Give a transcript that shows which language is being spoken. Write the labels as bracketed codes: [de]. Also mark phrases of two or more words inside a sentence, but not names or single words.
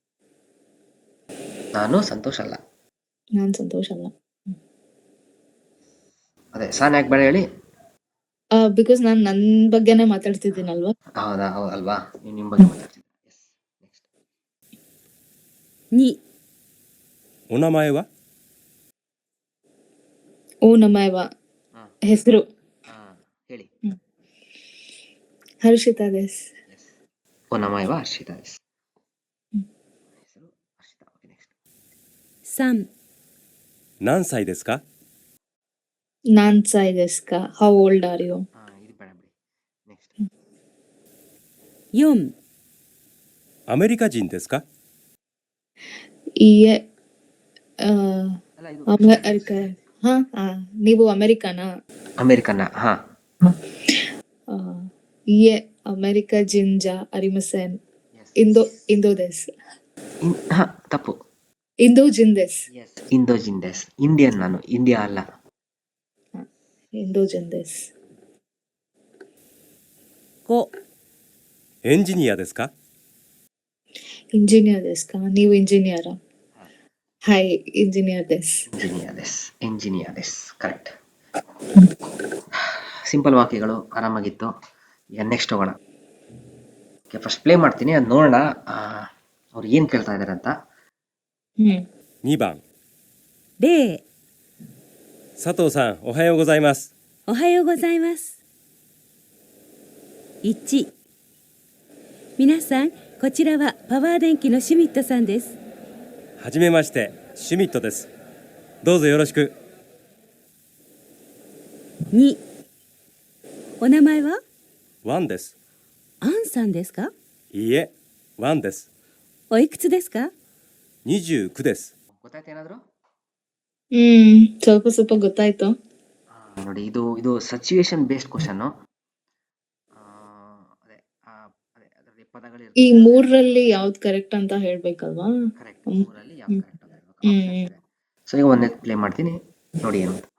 [kn] ನಾನು ಸಂತೋಷ್ ಅಲ್ಲ. ನಾನು ಸಂತೋಷ್ ಅಲ್ಲ. ಅದೇ ಸಾನ್ ಯಾಕೆ ಬೇಡ ಹೇಳಿ? ಬಿಕಾಸ್ ನಾನು ನನ್ನ ಬಗ್ಗೆನೇ ಮಾತಾಡ್ತಿದ್ದೀನಲ್ವಾ. ಹೌದಾ? ಹೌದಲ್ವಾ, ನೀವು ನಿಮ್ಮ ಬಗ್ಗೆ ಮಾತಾಡ್ತಿದ್ದೀರಿ. ನೆಕ್ಸ್ಟ್. [ja] 2、お名前はお なまえは, ಹೆಸರು [kn] ಹೇಳಿ. [ja] ಹರ್ಷಿತಾ ದೇಸ್. お なまえは ಹರ್ಷಿತಾ です. [kn] ಹೆಸರು ಹರ್ಷಿತಾ. [en] okay, next. [ja] 3、何歳ですか？なん さい ですか, [en] how old are you? [kn] ಇದು ಬೇಡ ಬಿಡಿ. ನೆಕ್ಸ್ಟ್. [ja] 4、アメリカ人ですか？ [kn] ಇಯೆ ಅಲ್ಲ, ಇದು ಅಮೆರಿಕ. ನೀವು ಅಮೆರಿಕನಾ? ಅಮೆರಿಕನ್ನ. [ja] いいえ アメリカ じん じゃ ありません. インド です. [kn] ತಪ್ಪು. [ja] インド じんです. インド じんです. [kn] ಇಂಡಿಯನ್ ನಾನು, ಇಂಡಿಯಾ ಅಲ್ಲ. [ja] インド じんです. 5、エンジニアですか？エンジニア ですか, [kn] ನೀವು ಇಂಜಿನಿಯರಾ? [ja] はい、エンジニア です. エンジニア です [kn] ಕರೆಕ್ಟ್. ಸಿಂಪಲ್ ವಾಕ್ಯಗಳು ಆರಾಮಾಗಿತ್ತು. ಈಗ ನೆಕ್ಸ್ಟ್ ಹೋಗೋಣ. [en] okay, first play [kn] ಮಾಡ್ತೀನಿ, ಅದು ನೋಡೋಣ ಅವ್ರು ಏನು ಕೇಳ್ತಾ ಇದ್ದಾರೆ ಅಂತ. [ja] 2番 0、佐藤さん、おはようございます。おはようございます。1、皆さん、こちらはパワー電機のシュミットさんです。はじめまして、シュミットです。どうぞよろしく。 2、お名前はワンです。アンさんですか？いいえ、ワンです。おいくつですか 29です。 [kn] ಗೊತ್ತಾಯ್ತು ಏನಾದ್ರು? ಸ್ವಲ್ಪ ಸ್ವಲ್ಪ ಗೊತ್ತಾಯ್ತು. ನೋಡಿ, ಇದು [en] situation based question. [kn] ಅದರಲ್ಲಿ ಪದಗಳು ಈ ಇರ್ತವೆ. ಮೂರರಲ್ಲಿ ಯಾವ್ದು ಕರೆಕ್ಟ್ ಅಂತ ಹೇಳ್ಬೇಕಲ್ವಾ? ಕರೆಕ್ಟ್. ಹ್ಮ್. ಮೂರಲ್ಲಿ ಯಾವ್ದು ಹ್ಮ್. ಕರೆಕ್ಟ್ ಅಂತ ಹೇಳ್ಬೇಕು. ಆಪ್ಷನ್ಸ್ ಇದೆ. ಸೊ ಈಗ ಒಂದೇ ಪ್ಲೇ ಮಾಡ್ತೀನಿ, ನೋಡಿ ಏನು ಅಂತ.